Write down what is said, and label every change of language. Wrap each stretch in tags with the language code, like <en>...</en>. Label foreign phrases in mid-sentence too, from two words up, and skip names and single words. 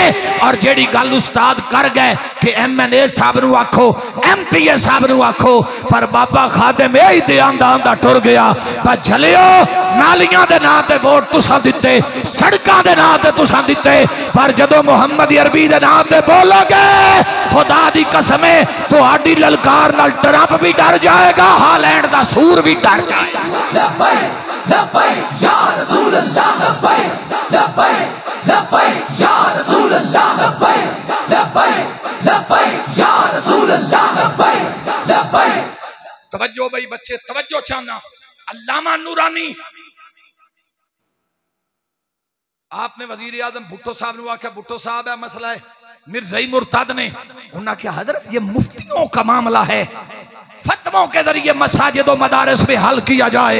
<pa>تے جیہڑی گل استاد کر گئے کہ MNA صاحب نوں آکھو MPA صاحب نوں آکھو پر بابا خادم ایہی تے آندا آندا ٹر گیا پر جھلیو نالیاں دے ناں تے ووٹ تساں دتے سڑکاں دے ناں تے تساں دتے پر جدوں محمد عربی دے ناں تے بولو گے خدا دی قسم اے تہاڈی للکار نال ٹرمپ وی ڈر جائے گا ہالینڈ دا سور وی ڈر جائے گا.</pa> <ar>لبیک لبیک یا رسول اللہ لبیک لبیک لبیک یا رسول اللہ لبیک لبیک لبیک یا رسول اللہ لبیک لبیک.</ar> <pa>توجہ بھائی بچے توجہ چاہنا علامہ نورانی آپنے وزیر اعظم بھٹو صاحب نے آکھیا بھٹو صاحب اے مسئلہ اے مرزائی مرتد نے</pa> <ur>انہوں نے کہا حضرت یہ مفتیوں کا معاملہ ہے فتووں کے ذریعے مساجد اور مدارس میں حل کیا جائے.</ur>